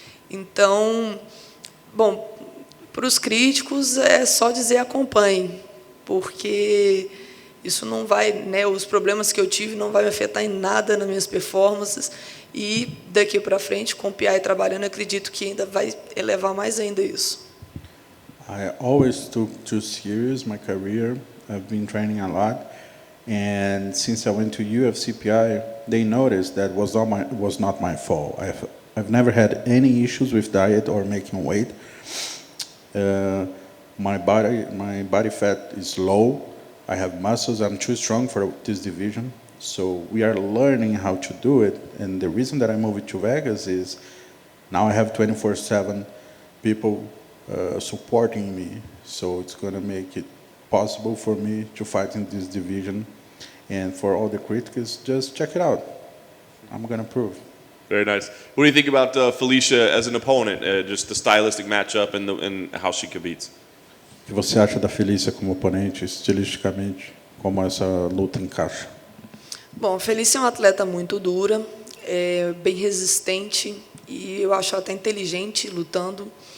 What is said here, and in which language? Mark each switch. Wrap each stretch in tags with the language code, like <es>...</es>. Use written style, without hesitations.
<pt>Então, bom, para os críticos é só dizer acompanhem, porque isso não vai, né, os problemas que eu tive não vai me afetar em nada nas minhas performances e daqui para frente, com o PI trabalhando, acredito que ainda vai elevar mais ainda isso.</pt> <en>I always took too serious my career. I've been training a lot, and since I went to UFC PI, they noticed that was not my fault. I've never had any issues with diet or making weight. My body fat is low. I have muscles. I'm too strong for this division. So we are learning how to do it. And the reason that I moved to Vegas is now I have 24/7 people supporting me. So it's going to make it possible for me to fight in this division. And for all the critics, just check it out. I'm going to prove. Very nice. What do you think about Felicia as an opponent? Just the stylistic matchup and how she competes?</en> <pt>O que você acha da Felícia como oponente, estilisticamente, como essa luta encaixa? Bom, a Felicia é uma atleta muito dura, bem resistente e eu acho ela até inteligente lutando.</pt>